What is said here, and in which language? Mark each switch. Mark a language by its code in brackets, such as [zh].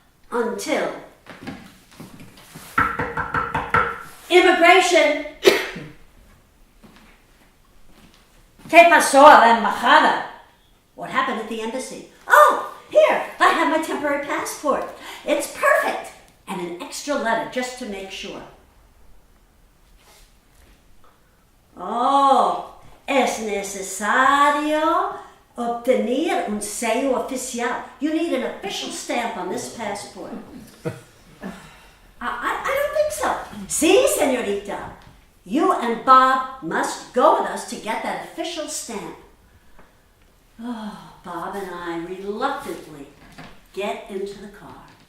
[en] Until immigration. [es] ¿Qué pasó a la embajada? [en] What happened at the embassy? Oh, here, I have my temporary passport. It's perfect. And an extra letter just to make sure. [es] Oh, es necesario obtener un sello oficial. [en] You need an official stamp on this passport. I don't think so. [es] Sí, señorita. [en] You and Bob must go with us to get that official stamp. Oh, Bob and I reluctantly get into the car.